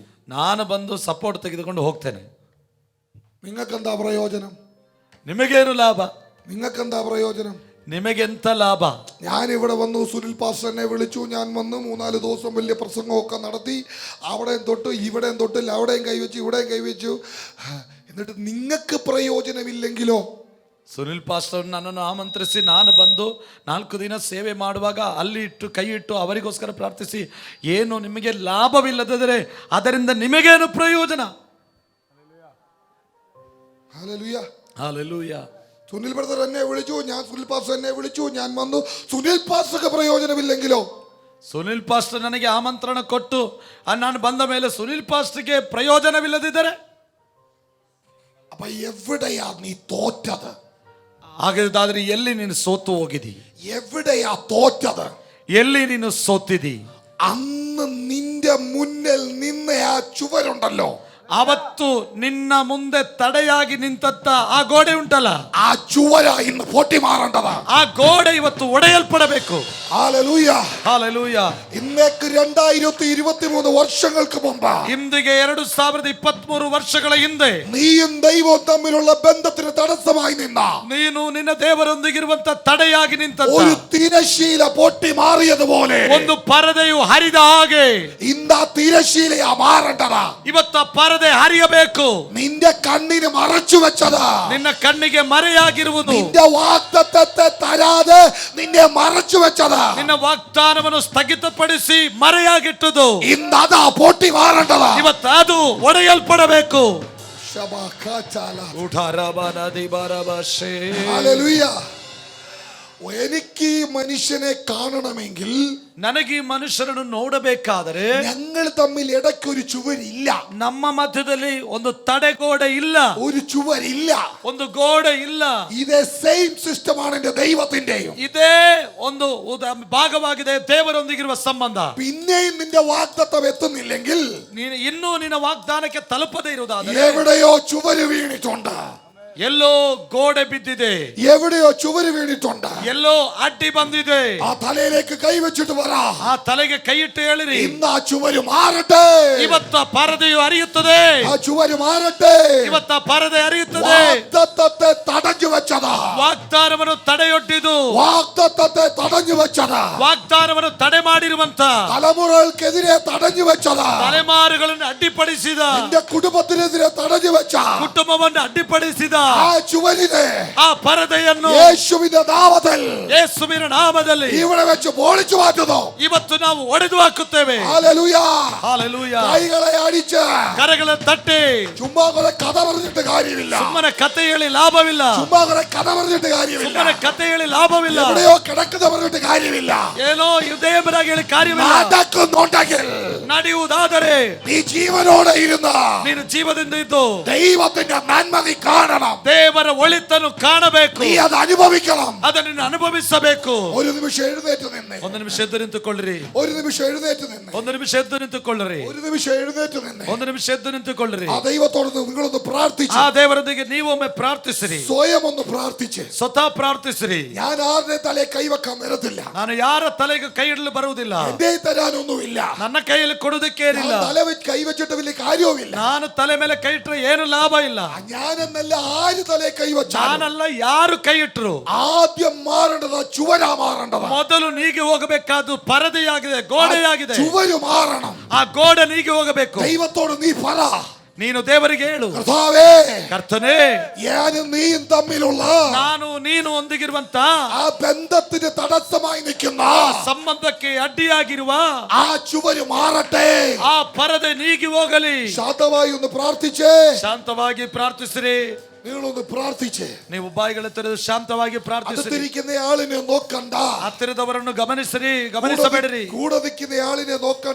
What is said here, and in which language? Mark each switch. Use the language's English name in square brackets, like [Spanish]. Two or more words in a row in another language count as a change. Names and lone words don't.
[Kannada] ನಾನು ಬಂದು ಸಪೋರ್ಟ್ ತೆಗೆದುಕೊಂಡು ಹೋಗ್ತೇನೆ. [Malayalam] നിങ്ങൾക്കെന്താ പ്രയോജനം? [Kannada] ನಿಮಗೇನು ಲಾಭ? [Malayalam] നിങ്ങൾക്കെന്താ പ്രയോജനം? [Kannada] ನಿಮಗೆಂತ ಲಾಭ? [Malayalam] ഞാൻ ഇവിടെ വന്നു, സുനിൽ പാസ്റ്റർ എന്നെ വിളിച്ചു, ഞാൻ വന്നു 3-4 ദിവസം വലിയ പ്രസംഗമൊക്കെ നടത്തി. അവിടെയും തൊട്ട് ഇവിടെയും തൊട്ട് അവിടെയും കൈവച്ചു ഇവിടെയും കൈവച്ചു. എന്നിട്ട് നിങ്ങൾക്ക് പ്രയോജനമില്ലെങ്കിലോ? [Kannada] ಸುನಿಲ್ ಪಾಸ್ಟರ್ ನನ್ನನ್ನು ಆಮಂತ್ರಿಸಿ ನಾನು ಬಂದು 4 ದಿನ ಸೇವೆ ಮಾಡುವಾಗ ಅಲ್ಲಿ ಇಟ್ಟು ಕೈ ಇಟ್ಟು ಅವರಿಗೋಸ್ಕರ ಪ್ರಾರ್ಥಿಸಿ ಏನು ನಿಮಗೆ ಲಾಭವಿಲ್ಲದಿದ್ದರೆ ಅದರಿಂದ ನಿಮಗೇನು ಪ್ರಯೋಜನ? [Malayalam] ഹല്ലേലൂയ. [Kannada] ಹಲ್ಲೆಲೂಯ. [Malayalam] സുനിൽ ബ്രദർ എന്നെ വിളിച്ചു, ഞാൻ സുനിൽ പാസ്റ്റർ എന്നെ വിളിച്ചു, ഞാൻ വന്നു. സുനിൽ പാസ്റ്റർക്ക് പ്രയോജനമില്ലെങ്കിലോ? [Kannada] ಸುನಿಲ್ ಪಾಸ್ಟರ್ ನನಗೆ ಆಮಂತ್ರಣ ಕೊಟ್ಟು ನಾನು ಬಂದ ಮೇಲೆ ಸುನಿಲ್ ಪಾಸ್ಟರ್ಗೆ ಪ್ರಯೋಜನವಿಲ್ಲದಿದ್ದರೆ [Malayalam] അപ്പൊ എവിടെയാ നീ തോറ്റത്? [Kannada] ಹಾಗಾದ್ರೆ ಎಲ್ಲಿ ನೀನು ಸೋತು ಹೋಗಿದಿ? [Malayalam] എവിടെയാ തോറ്റത്? [Kannada] ಎಲ್ಲಿ ನೀನು ಸೋತಿದಿ? [Malayalam] അന്ന് നിന്റെ മുന്നിൽ നിന്ന ആ ചുവരുണ്ടല്ലോ, [Kannada] ಅವತ್ತು ನಿನ್ನ ಮುಂದೆ ತಡೆಯಾಗಿ ನಿಂತತ್ತ ಆ ಗೋಡೆ ಉಂಟಲ್ಲ, [Malayalam] ആ ചുവര ഇന്ന് പൊട്ടി മാറേണ്ടതാ. [Kannada] ಆ ಗೋಡೆ ಇವತ್ತು ಒಡೆಯಲ್ಪಡಬೇಕು. [Malayalam] ഹല്ലേലൂയ. [Kannada] ಹಾಲೆಲೂಯ. [Malayalam] ഇന്നേക്ക് 2023 വർഷങ്ങൾക്ക് മുമ്പ്, [Kannada] ಇಂದಿಗೆ 2023 ವರ್ಷಗಳ ಹಿಂದೆ [Malayalam] നീയും ദൈവവും തമ്മിലുള്ള ബന്ധത്തിന് തടസ്സമായി നിന്ന [Kannada] ನೀನು ನಿನ್ನ ದೇವರೊಂದಿಗಿರುವಂತ ತಡೆಯಾಗಿ ನಿಂತ [Malayalam] ഒരു തിരശീല പൊട്ടി മാറിയതുപോലെ [Kannada] ಒಂದು ಪರದೆಯು ಹರಿದ ಹಾಗೆ [Malayalam] ഇന്ന് ആ തിരശീലയാ മാറേണ്ടതാ. [Kannada] ಇವತ್ತ ಪರದೆ ಹರಿಯಬೇಕು. [Malayalam] നിന്റെ കണ്ണിന് മറച്ചു വെച്ചതാ, [Kannada] ನಿನ್ನ ಕಣ್ಣಿಗೆ ಮರೆಯಾಗಿರುವುದು, [Malayalam] നിന്റെ വാഗ്ദത്തത്തെ തരാതെ നിന്നെ മറച്ചു വെച്ചതാ, [Kannada] ನಿನ್ನ ವಾಗ್ದಾನವನ್ನು ಸ್ಥಗಿತಪಡಿಸಿ ಮರೆಯಾಗಿಟ್ಟದು [Malayalam] ഇന്ന് അതാ പൊട്ടി മാറേണ്ടതാ. [Kannada] ಇವತ್ತು ಅದು ಒಡೆಯಲ್ಪಡಬೇಕು. ശബാകാചാല. ಉಠಾರಬನದಿಬರಬಶೇ. [Malayalam] ഹല്ലേലൂയ. എനിക്ക് ഈ മനുഷ്യനെ കാണണമെങ്കിൽ, [Kannada] ನನಗೆ ಈ ಮನುಷ್ಯರನ್ನು ನೋಡಬೇಕಾದರೆ [Malayalam] ഞങ്ങൾ തമ്മിൽ ഇടയ്ക്കൊരു ചുവരില്ല, [Kannada] ನಮ್ಮ ಮಧ್ಯದಲ್ಲಿ ಒಂದು ತಡೆಗೋಡೆ ಇಲ್ಲ, [Malayalam] ഒരു ചുവരില്ല. [Kannada] ಒಂದು ಗೋಡೆ ಇಲ್ಲ. [Malayalam] ഇതേ [English] same system [Malayalam] എന്റെ ദൈവത്തിന്റെയും. [Kannada] ಇದೇ ಒಂದು ಭಾಗವಾಗಿದೆ ದೇವರೊಂದಿಗಿರುವ ಸಂಬಂಧ. [Malayalam] പിന്നെയും നിന്റെ വാഗ്ദത്തം എത്തുന്നില്ലെങ്കിൽ, [Kannada] ನೀನು ಇನ್ನೂ ನಿನ್ನ ವಾಗ್ದಾನಕ್ಕೆ ತಲುಪದೇ ಇರುವುದಾದರೆ [Malayalam] എവിടെയോ ചുവര് വീണിട്ടുണ്ട്, [Kannada] ಎಲ್ಲೋ ಗೋಡೆ ಬಿದ್ದಿದೆ, [Malayalam] എവിടെയോ ചുവര് വീണിട്ടുണ്ട്. [Kannada] ಎಲ್ಲೋ ಅಡ್ಡಿ ಬಂದಿದೆ. [Malayalam] ആ തലയിലേക്ക് കൈവച്ചിട്ട് പറ, [Kannada] ಆ ತಲೆಗೆ ಕೈಯಿಟ್ಟು ಹೇಳಿರಿ, [Malayalam] ഇന്ന് ആ ചുവര് മാറട്ടെ, [Kannada] ಇವತ್ತ ಪರದೆಯು ಹರಿಯುತ್ತದೆ, [Malayalam] ആ ചുവര് മാറട്ടെ. [Kannada] ಇವತ್ತ ಪರದೆ ಹರಿಯುತ್ತದೆ. [Malayalam] വാഗ്ദത്തത്തെ തടഞ്ഞു വെച്ചതാ, [Kannada] ವಾಗ್ದಾನವನ್ನು ತಡೆಯೊಡ್ಡಿದು, [Malayalam] വാഗ്ദത്തത്തെ തടഞ്ഞു വെച്ചതാ, [Kannada] ವಾಗ್ದಾನವನ್ನು ತಡೆ ಮಾಡಿರುವಂತ [Malayalam] തലമുറകൾക്കെതിരെ തടഞ്ഞു വെച്ചതാ, [Kannada] ತಲೆಮಾರುಗಳನ್ನು ಅಡ್ಡಿಪಡಿಸಿದ, [Malayalam] നിന്റെ കുടുംബത്തിനെതിരെ തടഞ്ഞു വെച്ച [Kannada] ಕುಟುಂಬವನ್ನು ಅಡ್ಡಿಪಡಿಸಿದ [Malayalam] ആ ചുവരിനെ [Kannada] ಆ ಪರದೆಯನ್ನು [Malayalam] യേശുവിന്റെ നാമത്തിൽ [Kannada] ಯೇಸುವಿನ ನಾಮದಲ್ಲಿ [Malayalam] ഇവിടെ വെച്ച് പൊളിച്ചു മാറ്റുന്നു. [Kannada] ಇವತ್ತು ನಾವು ಒಡೆದು ಹಾಕುತ್ತೇವೆ. [Malayalam] ഹല്ലേലൂയ. [Kannada] ಹಾಲೆಲೂಯ. [Malayalam] കൈകളെ അടിച്ച് [Kannada] ಕರಗಳ ತಟ್ಟಿ [Malayalam] ചുമ്മാ കുറെ കഥ പറഞ്ഞിട്ട് കാര്യമില്ല, [Kannada] ಸುಮ್ಮನೆ ಕತೆ ಹೇಳಿ ಲಾಭವಿಲ್ಲ, [Malayalam] ചുമ്മാ കുറെ കഥ പറഞ്ഞിട്ട് കാര്യമില്ല, [Kannada] ಸುಮ್ಮನೆ ಕತೆ ಹೇಳಿ ಲಾಭವಿಲ್ಲ, [Malayalam] എവിടെയോ കിടക്കുന്ന പറഞ്ഞിട്ട് കാര്യമില്ല. [Kannada] ಏನೋ ಯುದೇವರಾಗಿ ಹೇಳಿ ಕಾರ್ಯವಿಲ್ಲ. [Malayalam] നടക്കുന്നുണ്ടെങ്കിൽ [Kannada] ನಡೆಯುವುದಾದರೆ [Malayalam] നീ ജീവനോടെ ഇരുന്ന [Kannada] ನೀನು ಜೀವದಿಂದ ಇದ್ದು [Malayalam] ദൈവത്തിന്റെ നന്മ നീ കാണണം, [Kannada] ದೇವರ ಒಳಿತನ್ನು ಕಾಣಬೇಕು, [Malayalam] നീ അത് അനുഭവിക്കണം. [Kannada] ಅದನ್ನು ಅನುಭವಿಸಬೇಕು. [Malayalam] ഒരു നിമിഷം എഴുന്നേറ്റ് നിന്ന്, [Kannada] ಒಂದು ನಿಮಿಷ ಎದ್ದು ನಿಂತುಕೊಳ್ಳಿರಿ, [Malayalam] ഒരു നിമിഷം എഴുന്നേറ്റ് നിന്ന്, [Kannada] ಒಂದು ನಿಮಿಷ ಎದ್ದು ನಿಂತುಕೊಳ್ಳಿರಿ, [Malayalam] ഒരു നിമിഷം എഴുന്നേറ്റ് നിന്ന്. [Kannada] ಒಂದು ನಿಮಿಷ ಎದ್ದು ನಿಂತುಕೊಳ್ಳಿರಿ. [Malayalam] ആ ദൈവത്തോട് നിങ്ങളൊന്ന് പ്രാർത്ഥിച്ച്, [Kannada] ಆ ದೇವರೊಂದಿಗೆ ನೀವೊಮ್ಮೆ ಪ್ರಾರ್ಥಿಸಿರಿ, [Malayalam] സ്വയം ഒന്ന് പ്രാർത്ഥിച്ച്. [Kannada] ಸ್ವತಃ ಪ್ರಾರ್ಥಿಸಿರಿ. [Malayalam] ഞാൻ ആരുടെ തലയെ കൈവെക്കാൻ വരത്തില്ല, [Kannada] ನಾನು ಯಾರ ತಲೆಗೆ ಕೈ ಇಡಲು ಬರುವುದಿಲ್ಲ, [Malayalam] എന്റെ തരാനൊന്നുമില്ല. [Kannada] ನನ್ನ കೈಯಲ್ಲಿ ಕೊಡುವುದಕ್ಕೇನಿಲ್ಲ. [Malayalam] ഞാൻ തല വെച്ച് കൈവച്ചിട്ട് വലിയ കാര്യവുമില്ല. [Kannada] ನಾನು ತಲೆ ಮೇಲೆ ಕೈ ಇಟ್ಟರೆ ಏನು ಲಾಭ ಇಲ್ಲ. [Malayalam] ഞാനെന്നല്ല ആര് തലയെ കൈവച്ചാലും [Kannada] ನಾನಲ್ಲ, ಯಾರು ಕೈ ಇಟ್ಟರು [Malayalam] ആദ്യം മാറേണ്ടത് ചുവരാ മാറേണ്ടത്. [Kannada] ಮೊದಲು ನೀಗಿ ಹೋಗಬೇಕಾದ್ದು ಪರದೆಯಾಗಿದೆ, ಗೋಡೆಯಾಗಿದೆ. [Malayalam] ചുവര് മാറണം. [Kannada] ಆ ಗೋಡೆ ನೀಗಿ ಹೋಗಬೇಕು. [Malayalam] ദൈവത്തോട് നീ പറ, [Kannada] ನೀನು ದೇವರಿಗೆ ಹೇಳು, [Malayalam] കർത്താവേ, [Kannada] ಕರ್ತನೇ, [Malayalam] ഞാനും നീയും തമ്മിലുള്ള [Kannada] ನಾನು ನೀನು ಒಂದಿಗಿರುವಂತ [Malayalam] ആ ബന്ധത്തിന് തടസ്സമായി നിൽക്കുന്ന [Kannada] ಸಂಬಂಧಕ್ಕೆ ಅಡ್ಡಿಯಾಗಿರುವ [Malayalam] ആ ചുവര് മാറട്ടെ. [Kannada] ಆ ಪರದೆ ನೀಗಿ ಹೋಗಲಿ. [Malayalam] ശാന്തമായി ഒന്ന് പ്രാർത്ഥിച്ചേ. [Kannada] ಶಾಂತವಾಗಿ ಪ್ರಾರ್ಥಿಸಿರಿ. [Malayalam] നിങ്ങളൊന്ന് പ്രാർത്ഥിച്ചേ. [Kannada] ನೀವು ಬಾಯಿಗಳ ತೆರೆದು ಶಾಂತವಾಗಿ ಪ್ರಾರ್ಥಿಸಿರಿ. [Malayalam] അടുത്തിരിക്കുന്ന ആളിനെ നോക്കണ്ട, [Kannada] ಹತ್ತಿರದವರನ್ನು ಗಮನಿಸಬೇಡಿರಿ. [Malayalam] കൂടെ നിൽക്കുന്ന ആളിനെ നോക്കണ്ട,